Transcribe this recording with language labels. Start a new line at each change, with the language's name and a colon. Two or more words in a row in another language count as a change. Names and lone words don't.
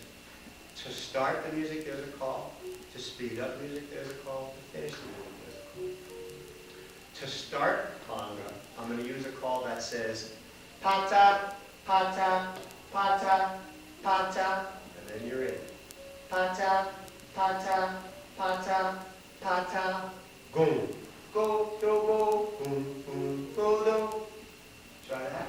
English: To start the music, there's a call. To speed up music, there's a call. To finish the music, there's a call. To start conga, I'm going to use a call that says, pata, pata, pata, pata, and then you're in. Pata, pata, pata, pata, goom. Go, do, go, boom, boom, go, do. Try that.